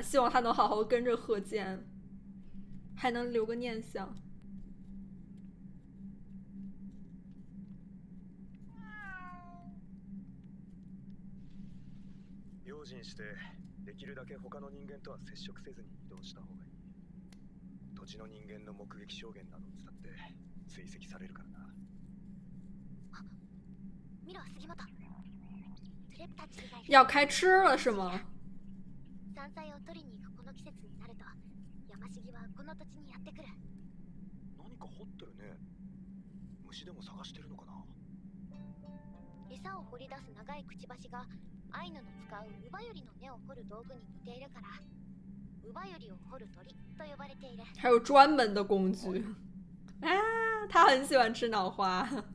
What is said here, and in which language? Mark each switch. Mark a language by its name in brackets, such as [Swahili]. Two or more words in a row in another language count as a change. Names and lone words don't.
[Chinese] 希望他能好好跟着贺建，还能留个念想。 [Japanese] 用心してできるだけ他の人間とは接触せずに移動した方がいい。土地の人間の目撃証言などを伝って追跡されるからな。見ろ杉本。 [Chinese] 要开吃了是吗？ [Japanese] 山菜を取りに行くこの季節になると、山茂はこの土地にやってくる。何か掘ってるね。虫でも探してるのかな。餌を掘り出す長いくちばしがアイヌの使うウバユリの根を掘る道具に似ているから、ウバユリを掘る鳥と呼ばれている。 [Chinese] 还有专门的工具。啊，他很喜欢吃脑花。